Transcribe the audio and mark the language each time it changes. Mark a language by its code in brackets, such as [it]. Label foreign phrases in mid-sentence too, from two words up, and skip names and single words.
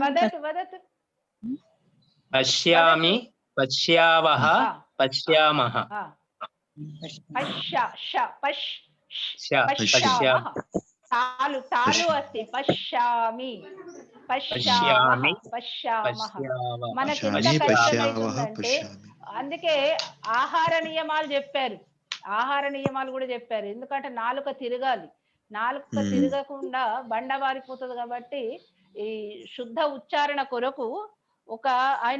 [sa] वदतु वदतु पश्यामि पश्यावः पश्यामः पश्यामः तालु तालु अस्ति पश्यामि पश्यामि पश्यामः [te] మనకి ఎంత కష్టమైతుందంటే అందుకే ఆహార నియమాలు చెప్పారు ఆహార నియమాలు కూడా చెప్పారు ఎందుకంటే నాలుక తిరగాలి నాలుక తిరగకుండా బండవారిపోతుంది కాబట్టి ఈ శుద్ధ ఉచ్చారణ కొరకు ఒక ఆయన